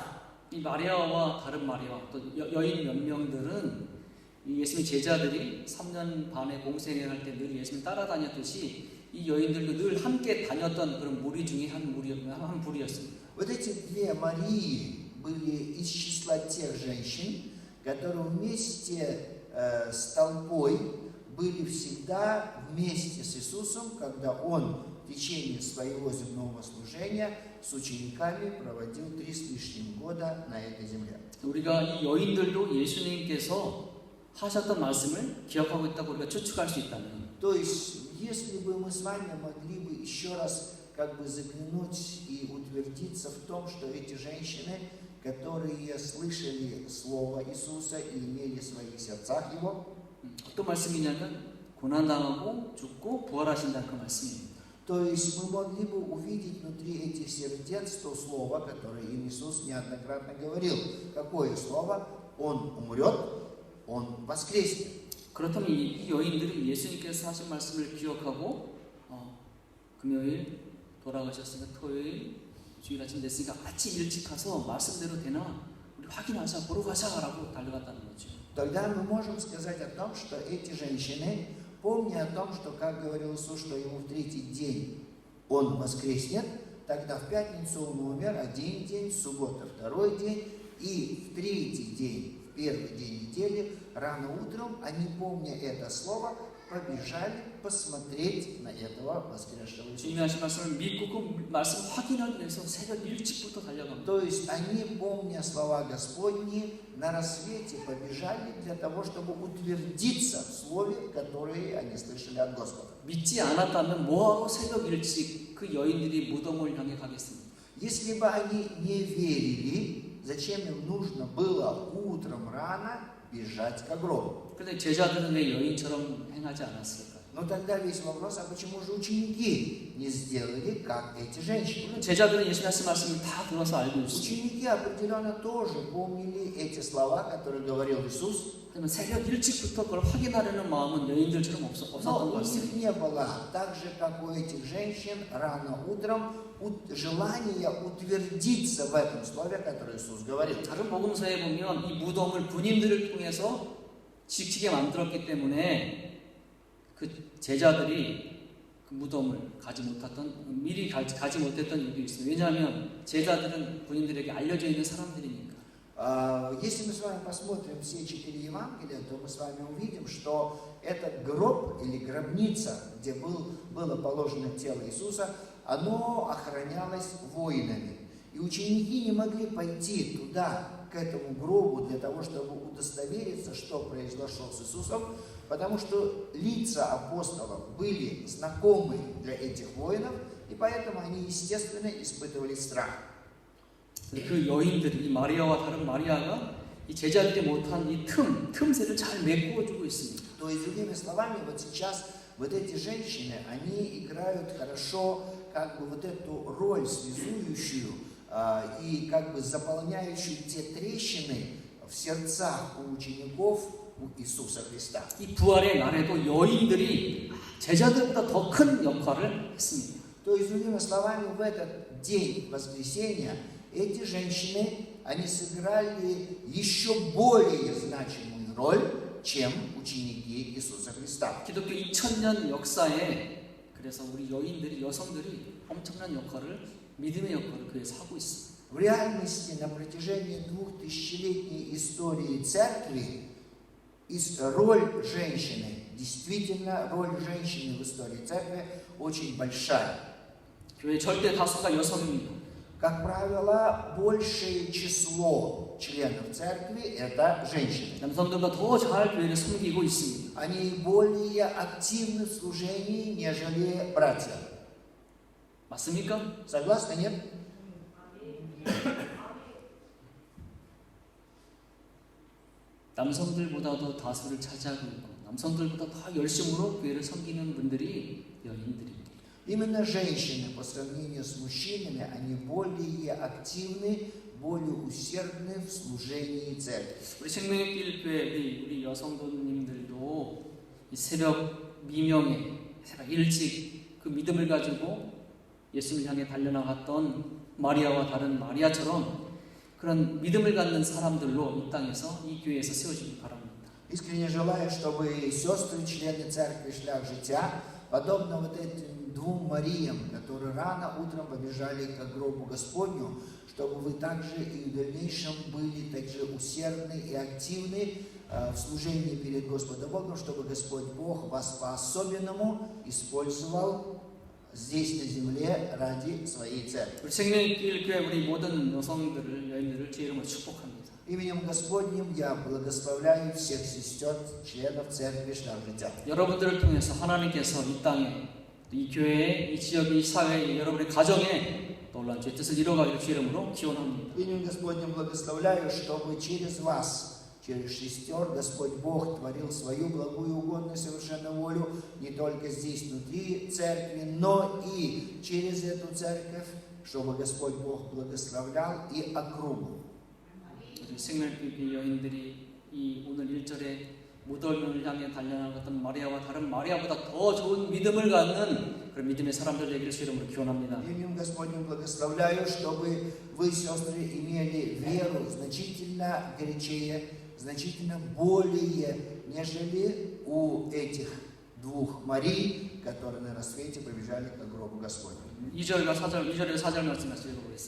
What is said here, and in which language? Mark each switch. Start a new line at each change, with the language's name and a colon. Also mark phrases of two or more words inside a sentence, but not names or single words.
Korean: 이 마리아와 다른 마리아 또 여인 몇 명들은 이 예수님의 제자들이 3년 반의 공생을 할 때 늘 예수님 따라다녔듯이 이 여인들도 늘 함께 다녔던 그런 무리 중에 한 부리였습니다.
Russian: Вот эти две Марии были из числа тех женщин, которые вместе с толпой были всегда вместе с Иисусом, когда Он в течение своего земного служения с учениками проводил 3 с лишним года на этой земле.
Korean: 우리가 이 여인들도 예수님께서 하셨던 말씀을 기억하고 있다고 우리가 추측할 수 있다면,
Russian: То есть, если бы мы с вами могли бы еще раз как бы заглянуть и утвердиться в том, что эти женщины, которые слышали Слово Иисуса и имели в своих сердцах Его,
Korean: 어떤 말씀이냐면 고난당하고 죽고 부활하신다는 그 말씀입니다.
Russian: то есть мы могли бы увидеть внутри этих сердец то слово, которое им Иисус неоднократно говорил. Какое слово? Он умрет, Он воскреснет.
Korean: 그렇다면 이 여인들이 예수님께서 하신 말씀을 기억하고 금요일 돌아가셨으니까 토요일 주일 아침 됐으니까 아침 일찍 가서 말씀대로 되나 우리 확인하자 보러 가자라고 달려갔다는 거죠.
Russian: Тогда мы можем сказать о том, что эти женщины, помня о том, что, как говорил Иисус, что ему в 3-й день Он воскреснет, тогда в пятницу Он умер 1 день, в субботу 2-й день, и в 3-й день, в 1-й день недели, рано утром, они, помня это слово, побежали посмотреть на этого воскресшего Иисуса.
Korean: 주님이 하신 말씀을 믿고 그 말씀 확인하기 위해서 새벽 일찍부터 달려갑니다.
Russian: То есть они, помня слова Господни, на рассвете побежали для того, чтобы утвердиться в слове, которое они слышали от Господа.
Korean: 믿지 않았다면 뭐하러 새벽 일찍 그 여인들이 무덤을 향해 가겠습니까?
Russian: Если бы они не верили, зачем им нужно было утром рано бежать к гробу?
Korean: 그런데 제자들은 왜 여인처럼 행하지 않았을까요?
Russian: Но тогда весь вопрос, а почему же ученики не сделали, как эти женщины?
Korean: 제자들은 예수님 하신 말씀을 다 들어서 알고 있습니다.
Russian: Ученики определенно тоже помнили эти слова, которые говорил Иисус.
Korean: 하지만 새벽 일찍부터 그걸 확인하려는 마음은 여인들처럼 없었던
Russian: Но
Korean: 것
Russian: у
Korean: 같습니다.
Russian: них не было, так же, как у этих женщин, рано утром желания утвердиться в этом слове, которое Иисус говорил.
Korean: 다른 복음서에 보면 이 무덤을 군인들을 통해서 지키게 만들었기 때문에 그 제자들이 그 무덤을 미리 가지 못했던 이유도 있습니다. 왜냐하면 제자들은 군인들에게 알려져 있는 사람들이니까.
Russian: Если мы с вами посмотрим все 4 Евангелия, то мы с вами увидим, что этот гроб или гробница, где было положено тело Иисуса, оно охранялось воинами. И ученики не могли пойти туда, к этому гробу, для того, чтобы удостовериться, что произошло с Иисусом, потому что лица апостолов были знакомы для этих воинов, и поэтому они, естественно, испытывали страх.
Korean: 그 여인들, 이 마리아와 다른 마리아가 이 제자들이 못한 이 틈새를 잘 메꾸어주고 있습니다.
Russian: То есть, другими словами, вот сейчас вот эти женщины, они играют хорошо как бы вот эту роль связующую и как бы заполняющую те трещины в сердцах у учеников у Иисуса Христа.
Korean: 이 부활의 날에도 여인들이 제자들보다 더 큰 역할을 했습니다.
Russian: То есть, другими словами, в этот день воскресения эти женщины, они сыграли еще более значимую роль, чем ученики Иисуса Христа.
Korean: 기독교 2000년 역사에 그래서 우리 여성들이 엄청난 역할을, 믿음의 역할을 그에서 하고 있습니다.
Russian: В реальности на протяжении 2000-летней истории церкви роль женщины, действительно роль женщины в истории церкви очень большая.
Korean: 교회 절대 다수가 여성입니다.
Russian: Как правило, большее число членов церкви – это женщины.
Korean: 남성들보다 더 잘 교회를 섬기고 있습니다.
Russian: Они более активны в служении, нежели братья.
Korean: 맞습니까?
Russian: Согласны, нет?
Korean: 남성들보다도 다수를 차지하고 있고 남성들보다 더 열심으로 교회를 섬기는 분들이 여인들입니다.
Russian: Именно женщины по сравнению с мужчинами, они более активны, более усердны в служении церкви.
Korean: 우리 생명의 교회 우리 여성도님들도 이 새벽 미명에 새벽 일찍 그 믿음을 가지고 예수님을 향해 달려나갔던 마리아와 다른 마리아처럼 그런 믿음을 갖는 사람들로 이 땅에서 이 교회에서 세워지길 바랍니다.
Russian: Искренне желаю, чтобы и сестры, члены церкви «Шлях життя», подобно вот этим двум Мариям, которые рано утром побежали к гробу Господню, чтобы вы также и в дальнейшем были также усердны и активны в служении перед Господом Богом, чтобы Господь Бог вас по-особенному использовал здесь на земле ради своей церкви.
Korean: 우리 생명의 교회 우리 모든 여성들을 여인들을 제 이름으로 축복합니다.
Russian: Именем Господним я благословляю всех сестер, членов церкви «Шлях життя».
Korean: 여러분들을 통해서 하나님께서 이 땅에 이 교회에 이 지역에 이 사회에 여러분의 가정에 놀라운 주의 뜻을 이뤄가기를 주 이름으로 기원합니다.
Russian: Именем Господним благословляю, чтобы через вас, через сестер, Господь Бог творил свою благую, угодную, совершенную волю не только здесь, внутри церкви, но и через эту церковь, чтобы Господь Бог благословлял и округу.
Korean: 우리 생명교회 여인들이 이 오늘 1절에 무덤을 향해 달려나갔던 마리아와 다른 마리아보다 더 좋은 믿음을 갖는 그런 믿음의 사람들 되기를 주 이름으로 기원합니다.
Russian: Именем Господним благословляю, чтобы вы, сестры, имели веру значительно горячее, значительно более, нежели у этих двух Марий, которые на рассвете побежали к гробу Господню.
Korean: 2절과 4절 말씀을 읽어보겠습니다.